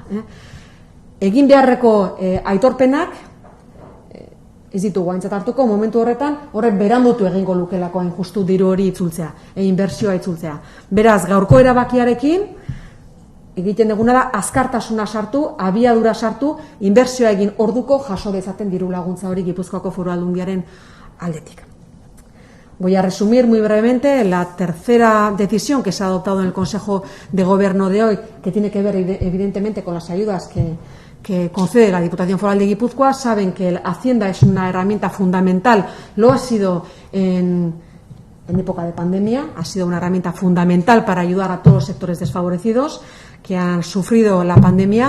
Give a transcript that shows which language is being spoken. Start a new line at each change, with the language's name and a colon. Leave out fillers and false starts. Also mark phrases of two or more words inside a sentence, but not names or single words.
Basque: Egin beharreko aitorpenak ez ditugu aintzat hartuko momentu horretan, horrek berandutu egingo lukelako hain justu diru hori itzultzea, inbertsioa itzultzea. Beraz, gaurko erabakiarekin egiten duguna da azkartasuna sartu, abiadura sartu, inbertsioa egin orduko jaso dezaten diru laguntza hori Gipuzkoako Foru Aldundiaren aldetik.
Spanish: Voy a resumir muy brevemente la tercera decisión que se ha adoptado en el Consejo de Gobierno de hoy, que tiene que ver evidentemente con las ayudas que concede la Diputación Foral de Guipúzcoa. Saben que la Hacienda es una herramienta fundamental, lo ha sido en época de pandemia, ha sido una herramienta fundamental para ayudar a todos los sectores desfavorecidos que han sufrido la pandemia.